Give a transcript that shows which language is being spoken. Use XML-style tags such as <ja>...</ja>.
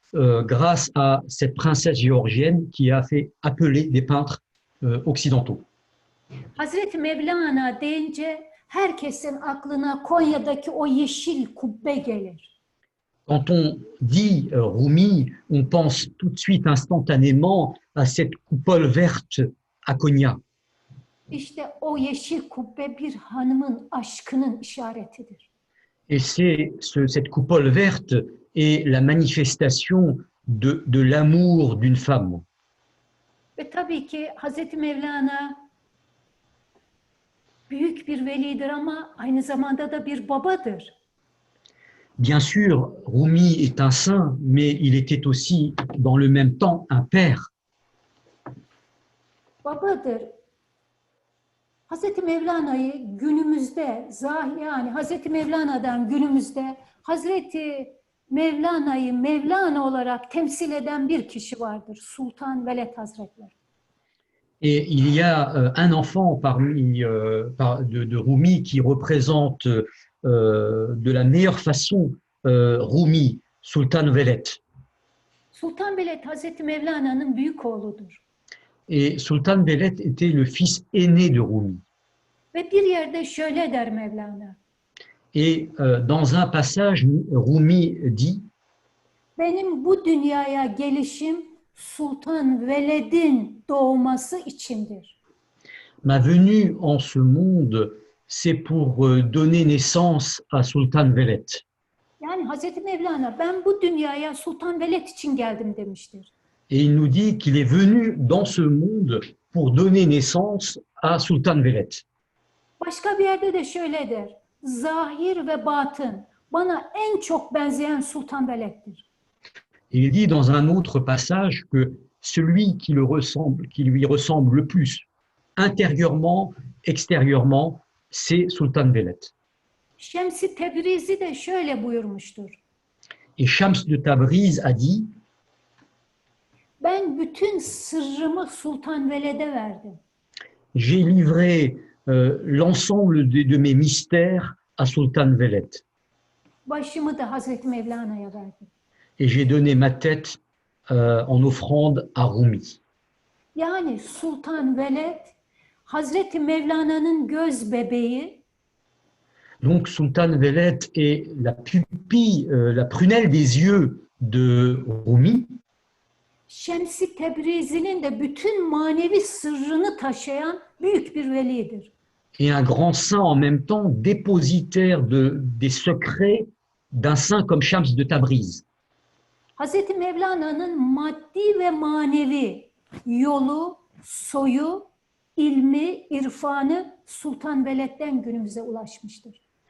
<fr>grâce à cette princesse géorgienne qui a fait appeler des peintres occidentaux.</fr> <tr>Hazreti Mevlana deyince herkesin aklına Konya'daki o yeşil kubbe gelir.</tr> <fr>Quand on dit Rumi, on pense tout de suite instantanément à cette coupole verte à Konya.</fr> <tr>İşte o yeşil kubbe bir hanımın aşkının işaretidir.</tr> <fr>Et cette coupole verte est la manifestation de l'amour d'une femme.</fr> <tr>Ve tabii ki Hazreti Mevlana büyük bir velidir ama aynı zamanda da bir babadır.</tr> <fr>Bien sûr, Rumi est un saint, mais il était aussi, dans le même temps, un père.</fr> <tr>Babadır. Hazreti Mevlana'yı günümüzde, yani Hazreti Mevlana'dan günümüzde Hazreti Mevlana'yı Mevlana olarak temsil eden bir kişi vardır. Sultan Veled Hazretleri.</tr> <fr>Et il y a un enfant parmi de Rumi qui représente de la meilleure façon Rumi, Sultan Veled.</fr> <tr>Sultan Veled Hazreti Mevlana'nın büyük oğludur.</tr> <fr>Et Sultan Veled était le fils aîné de Rumi.</fr> <tr>Ve bir yerde şöyle der Mevlana.</tr> <fr>Et dans un passage, Rumi dit:</fr> <tr>Benim bu dünyaya gelişim Sultan Veled'in doğması içindir.</tr> <fr>Ma venue en ce monde, c'est pour donner naissance à Sultan Veled.</fr> <tr>Yani Hazreti Mevlana ben bu dünyaya Sultan Veled için geldim demiştir.</tr> <fr>Et il nous dit qu'il est venu dans ce monde pour donner naissance à Sultan Veled.</fr> <tr>Başka bir yerde de şöyle der. Zahir ve batın bana en çok benzeyen Sultan Veled'dir.</tr> <fr>Il dit dans un autre passage que celui qui lui ressemble le plus, intérieurement, extérieurement, c'est Sultan Veled.</fr> <tr>Şems-i Tebrizi de şöyle buyurmuştur.</tr> <fr>Et Shams de Tabriz a dit:</fr> <tr>Ben bütün sırrımı Sultan Veled'e verdim.</tr> <fr>J'ai livré l'ensemble de mes mystères à Sultan Veled.</fr> <tr>Başımı da Hazreti Mevlana'ya verdim.</tr> <fr>Et j'ai donné ma tête en offrande à Rumi.</fr> <tr>Yani Sultan Veled, Hazreti Mevlana'nın göz bebeği.</tr> <fr>Donc Sultan Veled est la pupille, la prunelle des yeux de Rumi.</fr> <tr>Şems-i Tebrizi'nin de bütün manevi sırrını taşıyan büyük bir velidir.</tr> <fr>Et un grand saint en même temps, dépositaire des secrets d'un saint comme Shams de Tabriz.</fr> <tr>Hazreti Mevlana'nın maddi ve manevi yolu, soyu, ilmi, irfanı Sultan Veled'den günümüze ulaşmıştır.</tr>